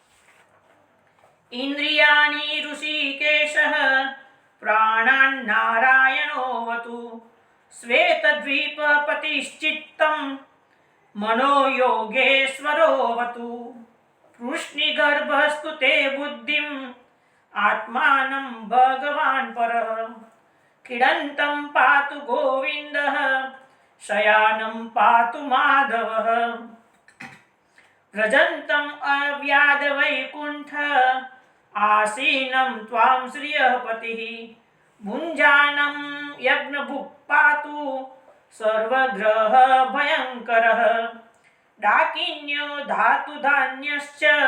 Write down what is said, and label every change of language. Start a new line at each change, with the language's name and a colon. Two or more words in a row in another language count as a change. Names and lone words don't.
Sanskrit: ઇન્દ્રિયાણિ ઋષિકેશઃ પ્રાણાन् નારાયણોऽવતુ શ્વેતદ્વીપપતિશ્ચિત્તં મનો યોગેશ્વરોऽવતુ વૃષ્ણિગર્ભસ્તુ તે બુદ્ધિમ આત્માનં ભગવાન પરઃ क्रीडन्तं पातु गोविन्दः शयानं पातु माधवः व्रजन्तम् अव्याधवैकुण्ठ आसीनं त्वां श्रियपतिः भुञ्जानं यज्ञभुक् पातु सर्वग्रहभयङ्करः डाकिन्यो धातुधान्यश्च